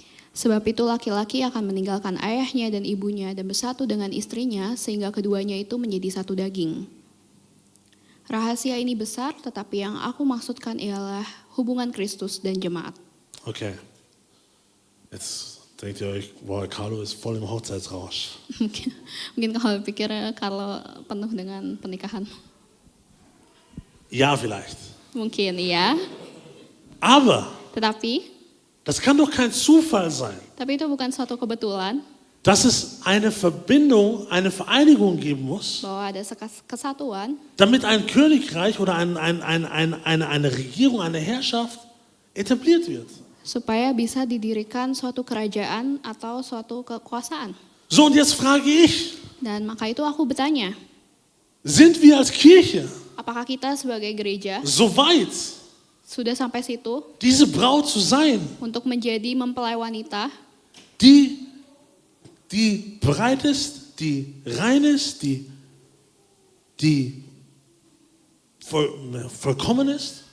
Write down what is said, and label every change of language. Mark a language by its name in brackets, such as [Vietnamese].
[Indonesian] Sebab itu laki-laki akan meninggalkan ayahnya dan ibunya dan bersatu dengan istrinya sehingga keduanya itu menjadi satu daging. Rahasia ini besar, tetapi yang aku maksudkan ialah hubungan Kristus dan jemaat. Okay. [German] Jetzt denkt ihr euch, wow, Carlo ist voll im Hochzeitsrausch. [Indonesian] Mungkin kalau pikir kalau penuh dengan pernikahan. [German] Ja, vielleicht. [Indonesian] Mungkin ya, [German] Aber [Indonesian] tetapi [German] das kann doch kein Zufall sein, [Indonesian] itu bukan suatu kebetulan [German] dass es eine Verbindung, eine Vereinigung geben muss, [Indonesian] bahwa ada kesatuan [German] damit ein Königreich oder eine Regierung, eine Herrschaft etabliert wird. [Indonesian] supaya bisa didirikan suatu kerajaan atau suatu kekuasaan. [German] So, und jetzt frage ich, [Indonesian] Dan maka itu aku bertanya, [German] sind wir als Kirche [Indonesian] apakah kita sebagai gereja [German] so weit, [Indonesian] sudah sampai situ [German] diese Braut zu sein, [Indonesian] untuk menjadi mempelai wanita [German] die bereit ist, die rein ist, die vollkommen ist?